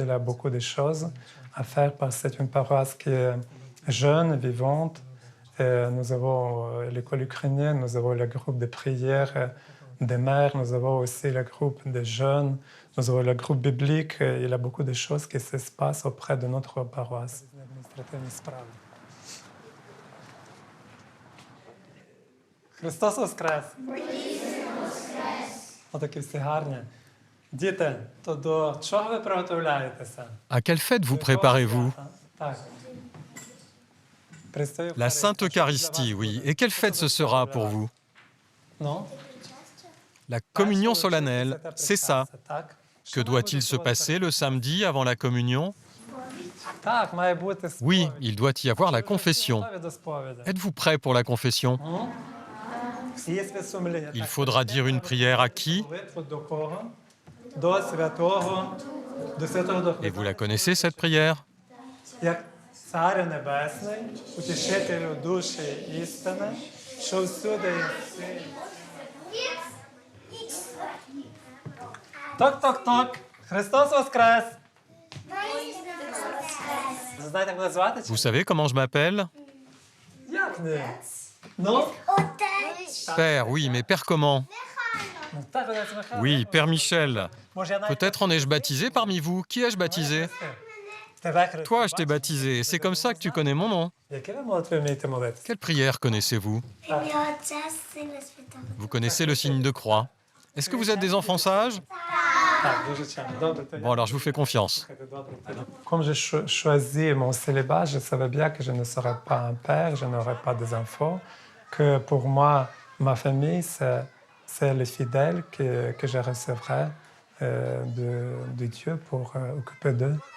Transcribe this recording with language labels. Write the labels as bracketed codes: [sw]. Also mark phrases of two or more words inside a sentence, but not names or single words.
[fr] Il y a beaucoup de choses à faire parce que c'est une paroisse qui est jeune, vivante. Et nous avons l'école ukrainienne, nous avons le groupe de prière des mères, nous avons aussi le groupe des jeunes, nous avons le groupe biblique. Il y a beaucoup de choses qui se passent auprès de notre paroisse. [uk] Христос Воскрес! Отакі всі гарні. Діти, то до чого ви приготовляєтеся? [fr] À quelle fête vous préparez-vous? [uk] Так. [fr] La Sainte Eucharistie, oui. Et quelle fête ce sera pour vous? Non? La communion solennelle, c'est ça. Que doit-il se passer le samedi avant la communion? [uk] Так, має бути [fr] Oui, il doit y avoir la confession. [uk] до сповіді. [fr] Êtes-vous prêt pour la confession? [uk] Є святосумління. [fr] Il faudra dire une prière à qui? [uk] Молитву до кого? До святого, до святого Духа. [fr] Et vous la connaissez, cette prière? [uk] Як Царю Небесний, утішителю душі істини, що всюди єси. Ток-ток-ток! Христос Воскрес! Знаєте, як мене звати? [fr] Vous savez comment je m'appelle? [uk] Як ні? Ну? [fr] Père, oui, mais Père comment? [uk] Ну, так, Отець Михайло. [fr] Oui, Père Michel. [uk] Може, я навіть- [fr] Peut-être en ai-je baptisé parmi vous? Qui ai-je baptisé? [uk] Тебе, Христос. [fr] Toi, je t'ai baptisé. C'est comme ça que tu connais mon nom. [uk] Які ви молитви вмієте молитися? [fr] Quelle prière connaissez-vous? Vous connaissez le signe de croix. Est-ce que vous êtes des enfants sages? [uk] Так, дуже чемно. Добре, то [fr] Bon, alors je vous fais confiance. Comme j'ai choisi mon célibat, je savais bien que je ne serais pas un père, je n'aurais pas des enfants, que pour moi, ma famille, c'est les fidèles que je recevrai de Dieu pour occuper d'eux.